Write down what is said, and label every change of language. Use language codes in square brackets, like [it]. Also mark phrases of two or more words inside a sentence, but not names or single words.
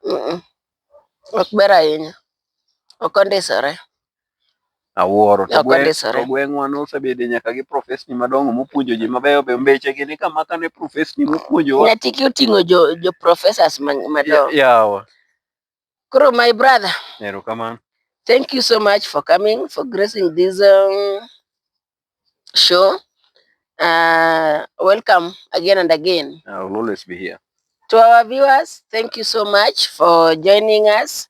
[luo] Ok ber ahinya. Ok ondisore. Awuoro to gweng'wa nosebede nyaka gi profesni madongo mopuonjo ji mabeyo be mbechegi ni kama kane profesni mopuonjowa. Nyatike oting'o jo professors madongo. Yawa. [en] Koro my brother. [luo] Erokamano. [en] Thank you so much for coming, for gracing this show. Welcome again and again. I will always be here. To our viewers, thank you so much for joining us.